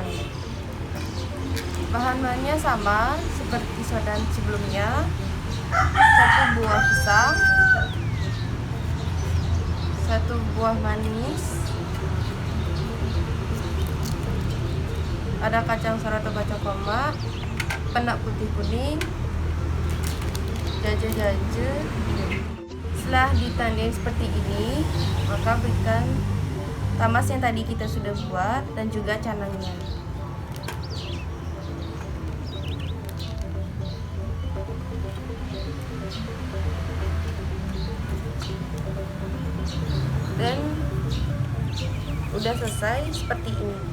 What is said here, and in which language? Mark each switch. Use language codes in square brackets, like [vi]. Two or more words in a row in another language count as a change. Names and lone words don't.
[id] Bahan-bahannya sama seperti sodan sebelumnya. 1 buah pisang, 1 buah manis, ada kacang sor atau kacang koma, penak putih kuning, jaje-jaje. Setelah ditandai seperti ini, maka berikan tamas yang tadi kita sudah buat dan juga canangnya. Dan udah selesai seperti ini.